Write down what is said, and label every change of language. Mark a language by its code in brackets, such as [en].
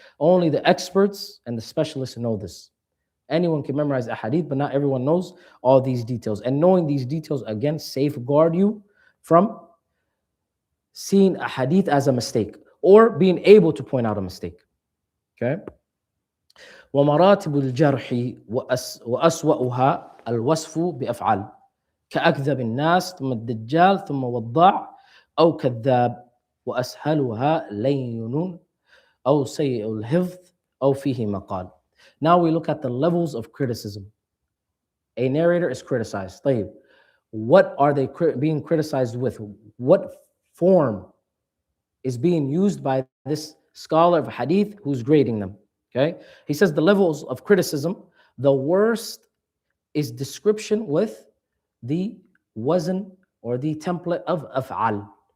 [en] Only the experts and the specialists know this. Anyone can memorize a hadith, but not everyone knows all these details. And knowing these details, again, safeguard you from seeing a hadith as a mistake or being able to point out a mistake. Okay? [ar] ومراتب الجرح وأسوأها الوصف بأفعال كأكذب الناس ثم الدجال ثم وضاع أو كذاب وأسهلها لين أو سيء الحفظ أو فيه مقال. [en] Now we look at the levels of criticism. A narrator is criticized. طيب, what are they being criticized with? What form is being used by this scholar of hadith who's grading them? Okay, he says the levels of criticism, the worst is description with the wazn or the template of af'al.